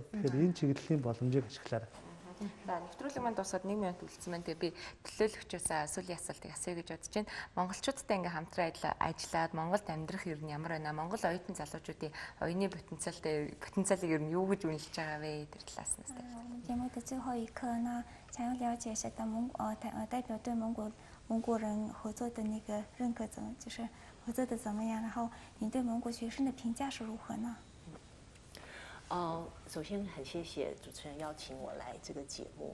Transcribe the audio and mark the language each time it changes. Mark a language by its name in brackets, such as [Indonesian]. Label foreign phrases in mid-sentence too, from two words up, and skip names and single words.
[Mongolian] Тэгэхээр энэ чиглэлийн боломжийг ашиглаарай. За нэвтрүүлэг маань дуусаад 1 минут үлдсэн байна. Тэгээ би төлөөлөгчөөс сүүлийн асуултыг асууя гэж бодож байна. Монголчуудтай ингээм хамтран ажиллаад Монголд амьдрах ер нь ямар байна? Монгол оюутан залуучуудын оюуны потенциалыг ер нь юу гэж үнэлж байгаа вэ? Тэр талаас нь тест. [Chinese] 节目的最后一课呢，想要了解一下代表对蒙古人合作的那个认可就是合作的怎么样？然后您对蒙古学生的评价是如何呢？首先很谢谢主持人邀请我来这个节目。